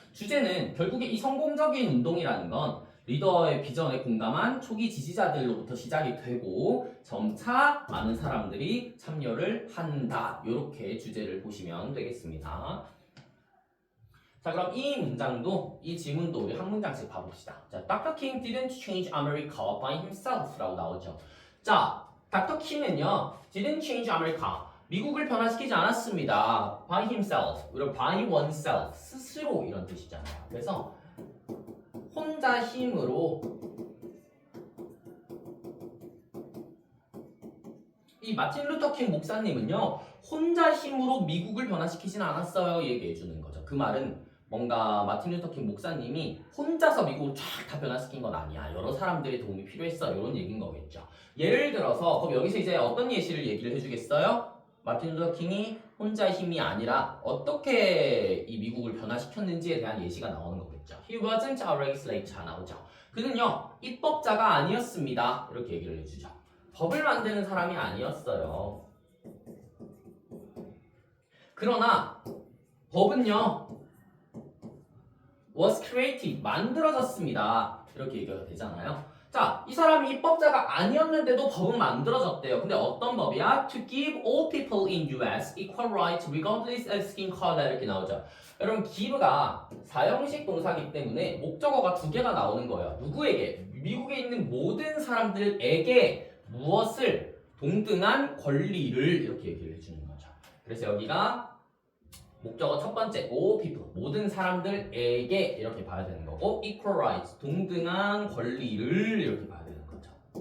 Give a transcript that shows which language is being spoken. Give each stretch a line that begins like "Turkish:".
Korean: 주제는 결국에 이 성공적인 운동이라는 건 리더의 비전에 공감한 초기 지지자들로부터 시작이 되고 점차 많은 사람들이 참여를 한다. 이렇게 주제를 보시면 되겠습니다. 자, 그럼 이 문장도 이 지문도 우리 한 문장씩 봐봅시다. 자, Dr.
English: King didn't change America by himself
Korean: 라고 나오죠. 자,
English: Dr. King은요, didn't change America.
Korean: 미국을 변화시키지 않았습니다.
English: by himself,
Korean: 그리고
English: by oneself,
Korean: 스스로 이런 뜻이잖아요. 그래서 혼자 힘으로 이 마틴 루터 킹 목사님은요 혼자 힘으로 미국을 변화시키진 않았어요 얘기해 주는 거죠. 그 말은 뭔가 마틴 루터 킹 목사님이 혼자서 미국을 쫙 다 변화시킨 건 아니야. 여러 사람들의 도움이 필요했어. 이런 얘기인 거겠죠. 예를 들어서 그럼 여기서 이제 어떤 예시를 얘기를 해주겠어요? 마틴 루터 킹이 혼자의 힘이 아니라 어떻게 이 미국을 변화시켰는지에 대한 예시가 나오는 거겠죠.
English: He wasn't a legislator
Korean: 나오죠. 그는요 입법자가 아니었습니다. 이렇게 얘기를 해주죠. 법을 만드는 사람이 아니었어요. 그러나 법은요
English: was created
Korean: 만들어졌습니다. 이렇게 얘기가 되잖아요. 자, 이 사람이 입법자가 아니었는데도 법은 만들어졌대요. 근데 어떤 법이야?
English: To give all people in US equal rights regardless of skin color
Korean: 이렇게 나오죠. 여러분 give가 사형식 동사이기 때문에 목적어가 두 개가 나오는 거예요. 누구에게? 미국에 있는 모든 사람들에게 무엇을? 동등한 권리를 이렇게 얘기를 해주는 거죠. 그래서 여기가 목적어 첫 번째
English: all people
Korean: 모든 사람들에게 이렇게 봐야 되는 거고
English: equal rights
Korean: 동등한 권리를 이렇게 봐야 되는 거죠.